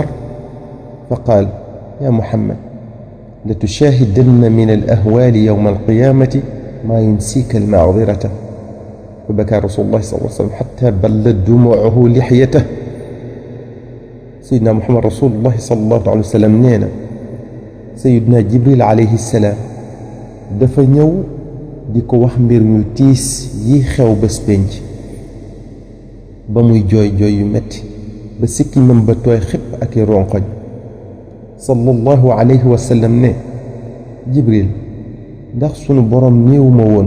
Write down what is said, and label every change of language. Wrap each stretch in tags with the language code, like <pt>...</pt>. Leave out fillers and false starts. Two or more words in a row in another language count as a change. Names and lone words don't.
<ar>فقال: يا محمد، لتشاهدن من الأهوال يوم القيامة ما ينسيك المعذرة. فبكى رسول الله صلى الله عليه وسلم حتى بلت دموعه لحيته. سيدنا محمد رسول الله صلى الله عليه وسلم نينا سيدنا جبريل عليه السلام</ar> <wo>dafa ñëw di ko wax mbir ñu tiis yi xew bés penc ba muy jooy jooy yu metti ba sikkiñam ba tooy xëpp ak i ronkoñ</wo> <ar>صلى الله عليه وسلم</ar> <wo>ne jibril ndax sunu borom néewuma woon</wo>